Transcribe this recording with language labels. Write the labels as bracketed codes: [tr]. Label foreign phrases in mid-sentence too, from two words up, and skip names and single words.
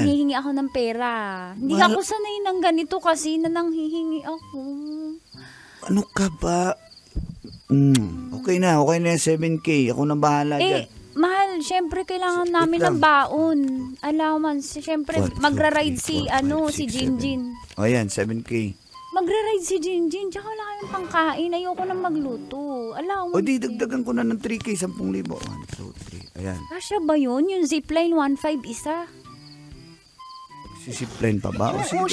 [tl] nanghihingi ako ng pera. Hindi Mahal. ako sanay ng ganito kasi na nanghihingi ako. Ano ka ba? Okay na yung 7K. Ako na bahala dyan. Mahal, syempre kailangan namin ng lang. baon. Allowance. Syempre, [en] One, two, [tl] magra-ride [en] three, [tl] si, [en] four, five, [tl] si [en] six, [tl] Jinjin. O yan, 7K. Magra-ride si Jinjin. Tsaka wala kayong pangkain. Ayoko nang magluto. Allowance. O di, dagdagan ko na ng 3K, 10,000. 1, 2, 3. Ayan. Kasya ba yun? Yung zipline 1.5 isa? Sisipline pa ba? O, sige,